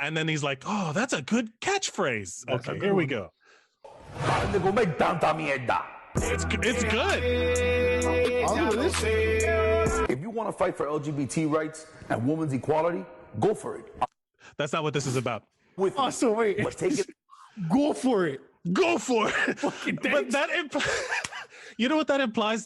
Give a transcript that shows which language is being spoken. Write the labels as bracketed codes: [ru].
[en] And then he's like, "Oh, that's a good catchphrase." Okay, here we go. [es] Para de comer tanta mierda. [en] It's good. If you want to fight for LGBT rights and women's equality, go for it. That's not what this is about. Wait. But take it. Go for it. But you know what that implies?